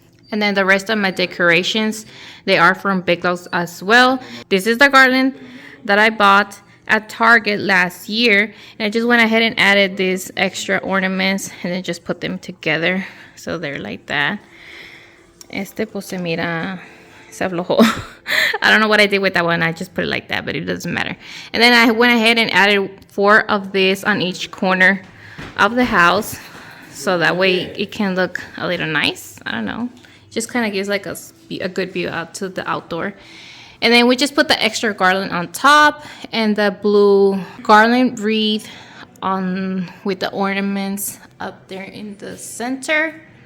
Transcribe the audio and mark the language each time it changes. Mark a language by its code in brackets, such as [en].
[en] And then the rest of my decorations, they are from Big Lots as well. This is the garland that I bought at Target last year. And I just went ahead and added these extra ornaments and then just put them together. So they're like that. [es] Este pues se mira, se aflojó. [en] I don't know what I did with that one. I just put it like that, but it doesn't matter. And then I went ahead and added 4 of this on each corner of the house. So that way it can look a little nice. I don't know. Just kind of gives like a good view out to the outdoor. And then we just put the extra garland on top and the blue garland wreath on with the ornaments up there in the center.